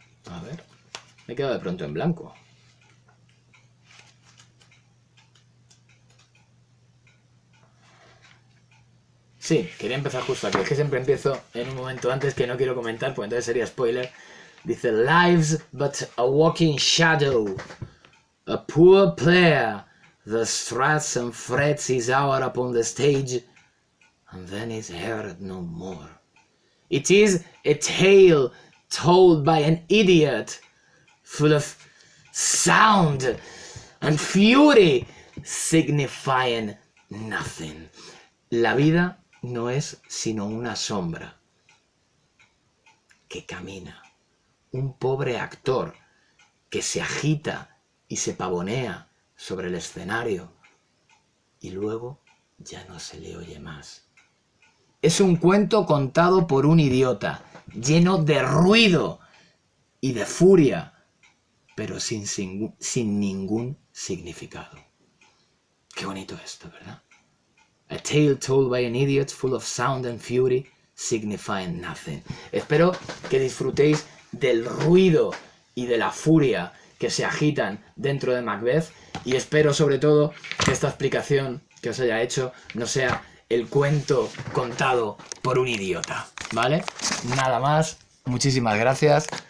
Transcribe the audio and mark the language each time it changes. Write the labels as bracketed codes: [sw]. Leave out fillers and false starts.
[es] A ver, me he quedado de pronto en blanco. Sí, quería empezar justo aquí. Es que siempre empiezo en un momento antes que no quiero comentar, pues entonces sería spoiler. Dice, [en] lives but a walking shadow, a poor player that struts and frets his hour upon the stage, and then is heard no more. It is a tale told by an idiot, full of sound and fury, signifying nothing. [es] La vida no es sino una sombra que camina, un pobre actor que se agita y se pavonea sobre el escenario y luego ya no se le oye más. Es un cuento contado por un idiota, lleno de ruido y de furia, pero sin ningún significado. Qué bonito esto, ¿verdad? [en] A tale told by an idiot, full of sound and fury, signifying nothing. [es] Espero que disfrutéis del ruido y de la furia que se agitan dentro de Macbeth y espero sobre todo que esta explicación que os haya hecho no sea el cuento contado por un idiota, ¿vale? Nada más, muchísimas gracias.